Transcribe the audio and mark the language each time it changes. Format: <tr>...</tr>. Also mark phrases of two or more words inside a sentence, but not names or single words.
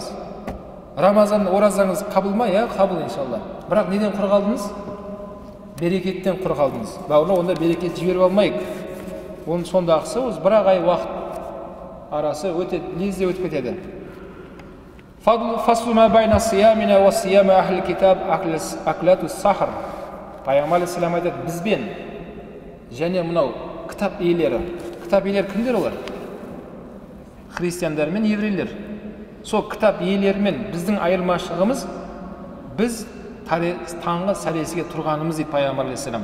<kk>Рамазан оразаңыз қабыл ма? Иә, қабыл иншалла. Бірақ неден құр қалдыңыз? Берекеттен құр қалдыңыз. Бауырлар, онда берекет жіберіп алмайық. Оның сондағысы өз бірақ ай уақыт арасы өте лезде өтіп кетеді.</kk> <ar>فصل ما بين صيامنا وصيام أهل الكتاب أكلة السحر.</ar> <kk>Пайғамбар алейхиссалам айтады, бізбен және мынау кітап иелері. Кітап иелері кімдер олар? Христиандар мен еврейлер. Сол кітап иелерімен біздің айырмашылығымыз, біз таңғы сәресіге тұрғанымыз дейді пайғамбар алейхиссалам.</kk>